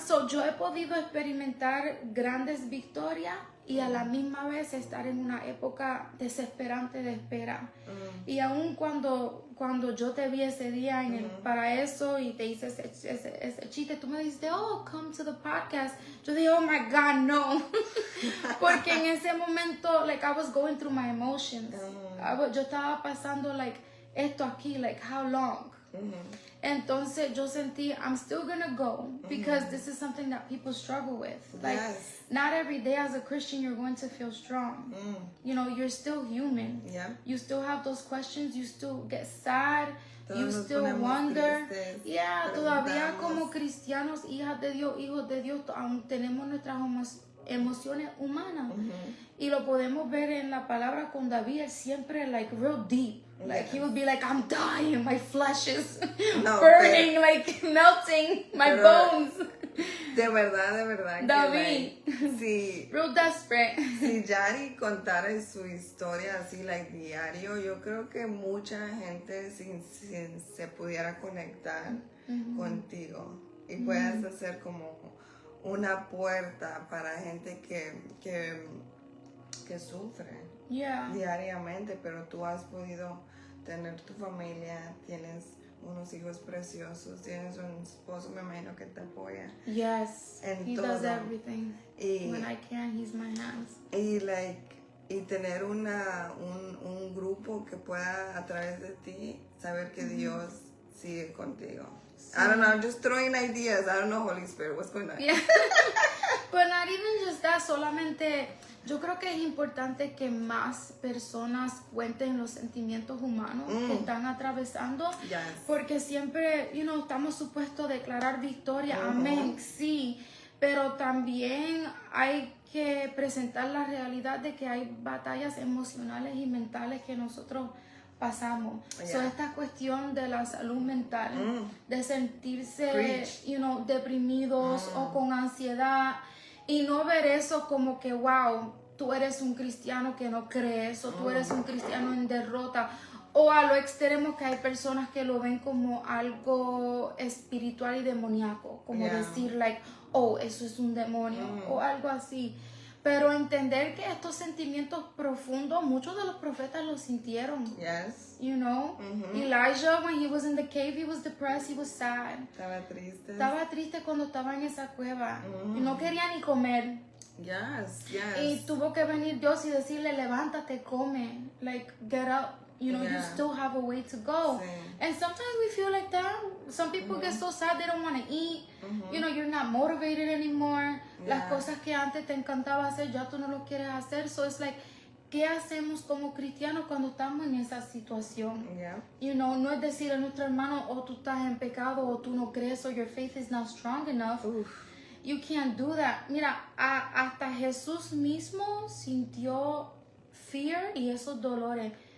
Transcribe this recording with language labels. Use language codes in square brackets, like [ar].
[es] Yo he podido experimentar grandes victorias y a la misma vez estar en una época desesperante de espera. Y aún cuando yo te vi ese día en el paraíso y te hice ese chiste, tú me dijiste, [en] oh, come to the podcast. [es] Yo dije, [en] oh my God, [es] no. Porque en ese momento, [en] like, I was going through my emotions. [es] Yo estaba pasando, like, esto aquí, like, [en] how long? [es] Entonces yo sentí, [en] I'm still gonna go because this is something that people struggle with. Like, not every day as a Christian you're going to feel strong. You know, you're still human. You still have those questions. You still get sad. You still wonder. [es] Todavía como cristianos, hijas de Dios, hijos de Dios, aún tenemos nuestras emociones humanas. Y lo podemos ver en la palabra con David, él siempre like [en] real deep. Like he would be like, I'm dying, my flesh is burning, like melting, my bones. [es] De verdad. David. Sí. [en] Real desperate. [es] Si Yari contara su historia así, like diario, yo creo que mucha gente se pudiera conectar contigo. Y puedes hacer como una puerta para gente que sufre diariamente, pero tú has podido tener tu familia, tienes unos hijos preciosos, tienes un esposo, me imagino, que te apoya. [en] Yes, he does everything. When I can, he's my hands. [es] Y tener un grupo que pueda a través de ti saber que Dios sigue contigo. [en] I don't know, I'm just throwing ideas. I don't know, Holy Spirit, what's going on? Yeah. But not even just that, [es] solamente yo creo que es importante que más personas cuenten los sentimientos humanos que están atravesando, porque siempre, estamos supuestos a declarar victoria, amén, sí, pero también hay que presentar la realidad de que hay batallas emocionales y mentales que nosotros pasamos. So, esta cuestión de la salud mental, de sentirse, deprimidos o con ansiedad, y no ver eso como que, wow, tú eres un cristiano que no crees, o tú eres un cristiano en derrota, o a lo extremo que hay personas que lo ven como algo espiritual y demoníaco, como decir, like, oh, eso es un demonio, o algo así. Pero entender que estos sentimientos profundos, muchos de los profetas los sintieron. [en] You know? Elijah, when he was in the cave, he was depressed, he was sad. [es] Estaba triste cuando estaba en esa cueva. Y no quería ni comer. Y tuvo que venir Dios y decirle, levántate, come. [en] Like, get up. You still have a way to go. And sometimes we feel like that. Some people get so sad they don't want to eat. You're not motivated anymore. [es] Las cosas que antes te encantaba hacer, ya tú no lo quieres hacer. [en] So it's like, [es] ¿qué hacemos como cristianos cuando estamos en esa situación? No es decir a nuestro hermano, oh, tú estás en pecado, o tú no crees, o [en] your faith is not strong enough. You can't do that. [es] Mira, hasta Jesús mismo sintió fear y esos dolores.